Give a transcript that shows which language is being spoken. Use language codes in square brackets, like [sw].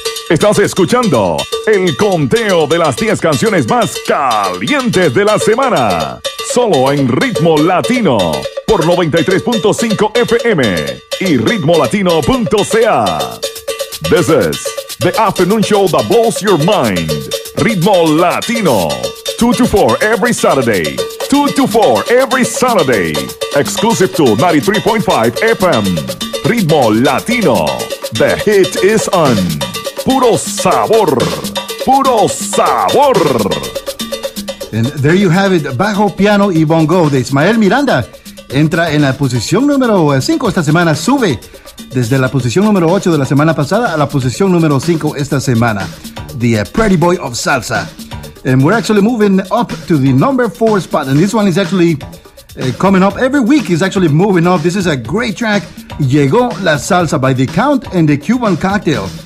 [es] Estás escuchando el conteo de las 10 canciones más calientes de la semana. Solo en Ritmo Latino por 93.5 FM y ritmolatino.ca. [en] This is the afternoon show that blows your mind. Ritmo Latino. 2 to 4 every Saturday. 2 to 4 every Saturday. Exclusive to 93.5 FM. Ritmo Latino. The hit is on. [es] Puro sabor. Puro sabor. [en] And there you have it, Bajo, Piano y Bongo de Ismael Miranda. [es] Entra en la posición número 5 esta semana, sube desde la posición número 8 de la semana pasada a la posición número 5 esta semana. [en] The Pretty Boy of Salsa. And we're actually moving up to the number 4 spot. And this one is actually coming up every week. It's actually moving up. This is a great track. Llegó la Salsa by The Count and The Cuban Cocktail.